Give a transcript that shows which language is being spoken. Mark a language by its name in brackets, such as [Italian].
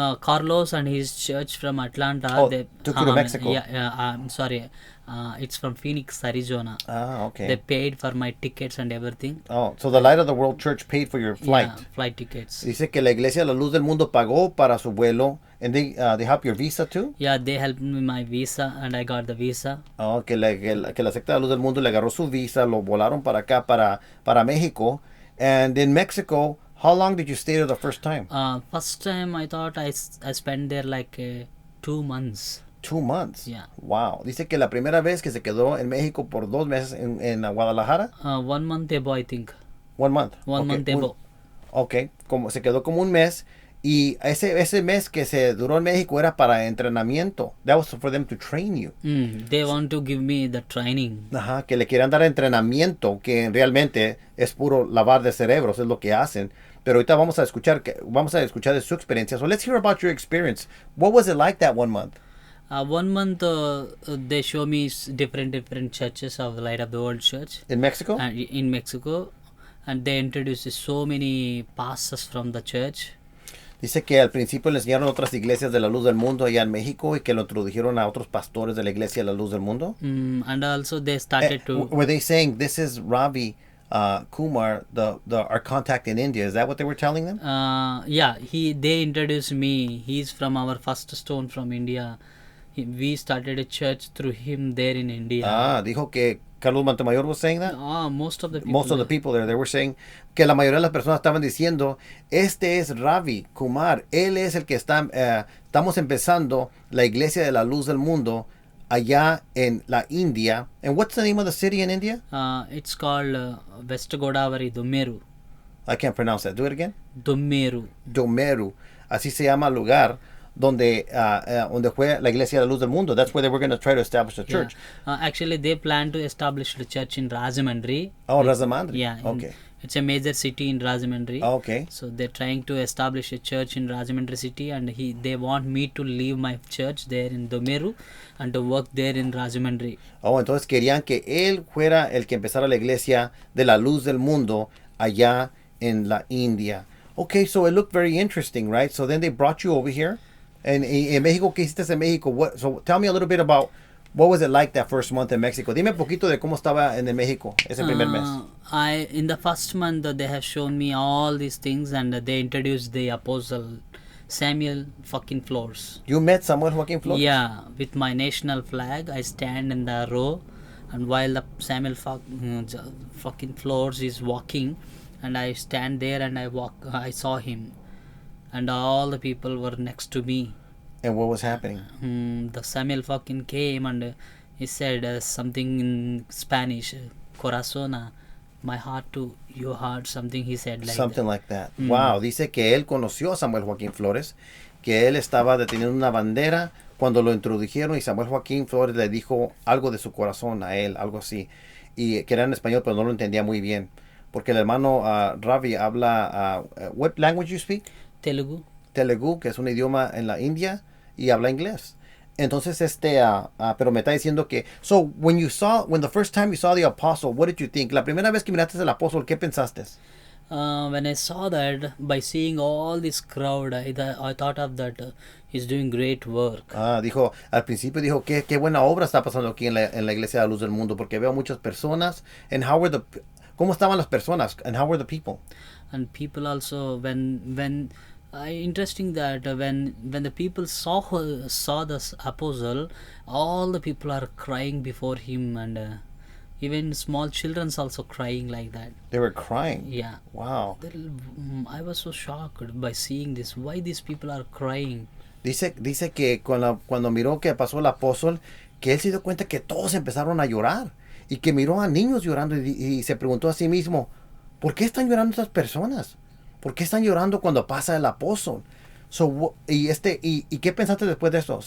[English] Carlos and his church from Atlanta. Oh, they took you to Mexico. I'm sorry. It's from Phoenix, Arizona. Okay. They paid for my tickets and everything. Oh, so the Light of the World Church paid for your flight. Yeah, flight tickets. [Spanish] Dice que la Iglesia de la Luz del Mundo pagó para su vuelo. [English] And they help your visa too? Yeah, they helped me my visa and I got the visa. [Spanish] Oh, que la secta de la Luz del Mundo le agarró su visa, lo volaron para acá, para México. [English] And in Mexico, how long did you stay there the first time? First time I thought I spent there like 2 months. 2 months. Yeah. Wow. Dice que la primera vez que se quedó en México por 2 meses en Guadalajara. 1 month ago, I think. 1 month. 1 month ago. [Spanish] Ok, como se quedó como un mes y ese mes que se duró en México era para entrenamiento. [English] That was for them to train you. They want to give me the training. [Spanish] Ajá, que le quieran dar entrenamiento, que realmente es puro lavar de cerebros, es lo que hacen. Pero ahorita vamos a escuchar de su experiencia. [English] So let's hear about your experience. What was it like that 1 month? 1 month, they show me different churches of the Light of the World Church In Mexico? in Mexico, and they introduced so many pastors from the church. [Spanish] Dice que al principio le enseñaron otras iglesias de la Luz del Mundo allá en México y que lo introdujeron a otros pastores de la iglesia de la Luz del Mundo. [English] And also they started to. Were they saying this is Ravi Kumar, our contact in India? Is that what they were telling them? Yeah, they introduced me. He's from our first stone from India. We started a church through him there in India. [Spanish] Dijo que [English] Carlos Montemayor was saying that? Most of the people. Most of the people there, they were saying [Spanish] que la mayoría de las personas estaban diciendo, este es Ravi Kumar, él es el que estamos empezando la iglesia de la Luz del Mundo allá en la India. [English] And what's the name of the city in India? It's called West Godavari, Domeru. I can't pronounce that. Do it again. Domeru. Domeru. [Spanish] Así se llama el lugar donde fue la iglesia de la Luz del Mundo. [English] That's where they were going to try to establish a church. Actually, they plan to establish the church in Rajahmundry. Oh, Rajahmundry. Yeah. Okay. It's a major city in Rajahmundry. Okay. So they're trying to establish a church in Rajahmundry city, and they want me to leave my church there in Domeru and to work there in Rajahmundry. [Spanish] Oh, entonces querían que él fuera el que empezara la iglesia de la Luz del Mundo allá en la India. [English] Okay, so it looked very interesting, right? So then they brought you over here. [Spanish] En México, ¿qué hiciste en México? [English] So tell me a little bit about what was it like that first month in Mexico. [Spanish] Dime un poquito de cómo estaba en México ese primer mes. [English] In the first month, they have shown me all these things, and they introduced the apostle Samuel fucking Flores. You met Samuel Joaquin Flores? Yeah, with my national flag, I stand in the row, and while the Samuel fucking Flores is walking, and I stand there and I saw him. And all the people were next to me. And what was happening? The Samuel fucking came and he said something in Spanish, corazona, my heart to your heart, something he said like something that. Like that. [Spanish] Wow, dice que él conoció a Samuel Joaquín Flores, que él estaba deteniendo una bandera cuando lo introdujeron y Samuel Joaquín Flores le dijo algo de su corazón a él, algo así, y que era en español pero no lo entendía muy bien, porque el hermano Ravi habla, [English] what language you speak? [Spanish] Telugu, que es un idioma en la India, y habla inglés. Entonces, pero me está diciendo que, [English] so, when the first time you saw the apostle, what did you think? [Spanish] La primera vez que miraste al apóstol, ¿qué pensaste? [English] When I saw that, by seeing all this crowd, I thought of that he's doing great work. [Spanish] Al principio dijo, qué buena obra está pasando aquí en la iglesia de la Luz del Mundo, porque veo muchas personas, and ¿cómo estaban las personas, [English] and how were the people? And people also, when interesting that when the people saw this apostle, all the people are crying before him, and even small children's also crying like that. They were crying? Yeah. Wow. I was so shocked by seeing this. Why these people are crying? [Spanish] Dice que cuando miró que pasó el apóstol, que él se dio cuenta que todos empezaron a llorar y que miró a niños llorando y se preguntó a sí mismo, ¿por qué están llorando estas personas? ¿Por qué están llorando cuando pasa el apóstol? ¿Y qué pensaste después de eso?